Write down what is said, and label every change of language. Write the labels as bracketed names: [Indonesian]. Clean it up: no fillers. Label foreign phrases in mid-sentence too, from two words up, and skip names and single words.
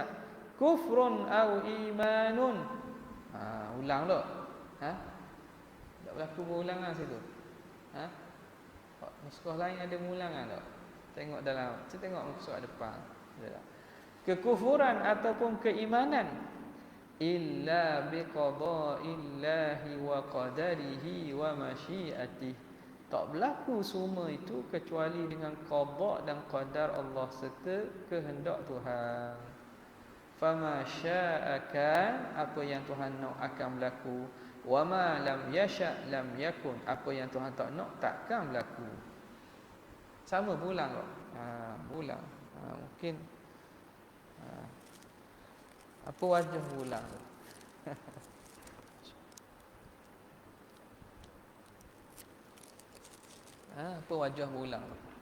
[Arabic] كفرٌ أو إيمانٌ. [Malay] Ulang tak? Tak berlaku berulangan situ. Nuskah lain ada mengulangan tak? Tengok dalam, tengok muka depan. Kekufuran ataupun keimanan, [Arabic] إلا بقضاء الله وقدره ومشيئته, [Malay] tak berlaku semua itu kecuali dengan qada dan qadar Allah serta kehendak Tuhan. [Arabic] فما شاءَ, [Malay] apa yang Tuhan nak akan berlaku. [Arabic] وما لم يشأ لم يكن. [Malay] Apa yang Tuhan tak nak takkan berlaku. Sama bulan kok. Bulan. Mungkin apa wajah bulan tu? Apa wajah bulan tu?